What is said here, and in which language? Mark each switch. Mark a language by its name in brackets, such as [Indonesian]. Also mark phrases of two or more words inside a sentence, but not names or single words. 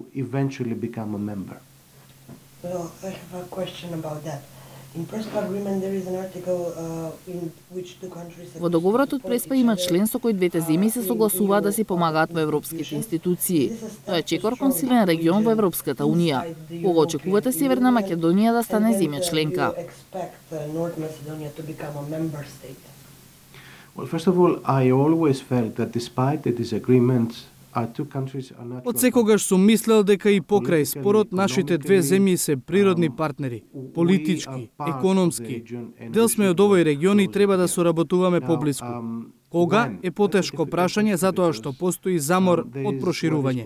[Macedonian] Во договорот од Преспа има член со кој двете земји се согласуваат да си помагаат во европските институции. Тоа е чекор кон силен регион во Европската Унија. Кога очекувате Северна Македонија да стане земја членка? [English] Well, first of all, I always felt that despite the disagreements, [Macedonian] Од секогаш сум мислел дека и покрај спорот нашите две земји се природни партнери, политички, економски. Дел сме од овој регион и треба да соработуваме поблиску. Кога е потешко прашање затоа што постои замор од проширување.